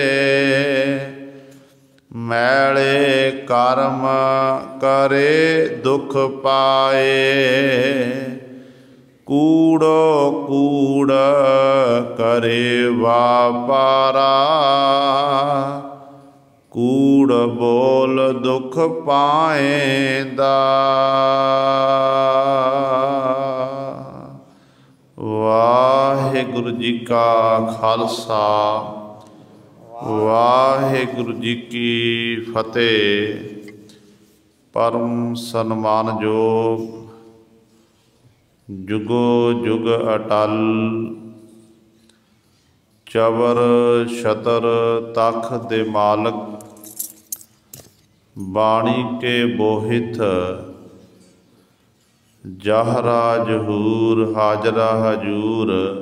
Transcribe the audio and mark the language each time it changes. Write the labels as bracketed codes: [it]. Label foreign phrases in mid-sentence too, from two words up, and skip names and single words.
[pa] ਮੈਲੇ ਕਰਮ ਕਰੇ ਦੁਖ ਪਾਏ। ਕੂੜੋ ਕੂੜ ਕਰੇ ਵਾਪਾਰਾ। ਕੂੜ ਬੋਲ ਦੁਖ ਪਾਏਂਦਾ। ਵਾਹਿਗੁਰੂ ਜੀ ਕਾ ਖਾਲਸਾ ਵਾਹਿਗੁਰੂ ਜੀ ਕੀ ਫਤਿਹ। ਪਰਮ ਸਨਮਾਨਯੋਗ ਜੁਗੋ ਜੁਗ ਅਟਲ। ਚਬਰ ਛਤਰ ਤਖ ਦੇ ਮਾਲਕ। ਬਾਣੀ ਕੇ ਬੋਹਿਤ ਜਹਰਾ ਜਹੂਰ ਹਾਜਰਾ ਹਜੂਰ।